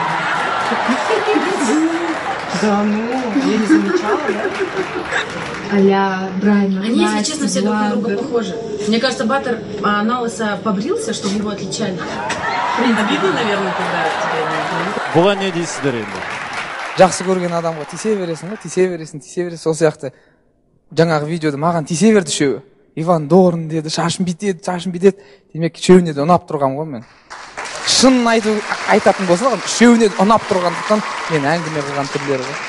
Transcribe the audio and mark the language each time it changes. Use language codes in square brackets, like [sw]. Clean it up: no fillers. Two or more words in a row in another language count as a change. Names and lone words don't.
[ru] Да, ну, я не замечала, да? А-ля Брайан. Они, если честно, все друг на друга похожи. Мне кажется, Баттер на лысо побрился, чтобы его отличали. Блин, обидно, наверное, когда тебя [kk] Бұған не дейсіздер енді? Жақсы көрген адамға тисе бересің, тисе бересің. Сол сияқты жаңағы видеода маған тисе берді үшеуі. Иван Дорн деді, шашым битеді. Демек үшеуіне де ұнап тұрғам ғой мен. Шын айтатын болса, үшеуіне де ұнап тұрғандықтан мен әңгіме қылған түрлері ғой.